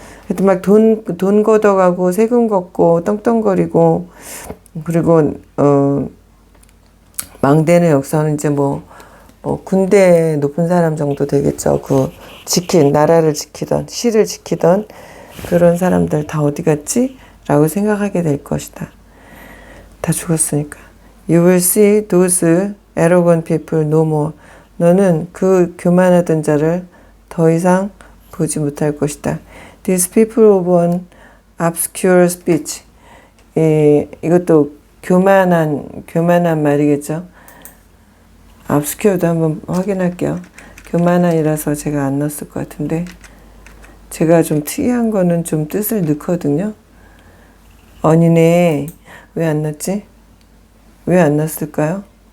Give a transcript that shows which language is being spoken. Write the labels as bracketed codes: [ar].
[ko] 하여튼 막 돈 걷어가고 세금 걷고 떵떵거리고, 그리고 망대는 여기서는 이제 군대 높은 사람 정도 되겠죠. 나라를 지키던, 시를 지키던 그런 사람들 다 어디 갔지? 라고 생각하게 될 것이다. 다 죽었으니까. [en] You will see those arrogant people no more. [ko] 너는 그 교만하던 자를 더 이상 보지 못할 것이다. [en] These people of an obscure speech. [ko] 이것도 교만한 말이겠죠. obscure도 한번 확인할게요. 교만한이라서 제가 안 넣었을 것 같은데, 제가 좀 특이한 거는 좀 뜻을 넣거든요. 아니네. 왜 안 넣었지? 왜 안 넣었을까요?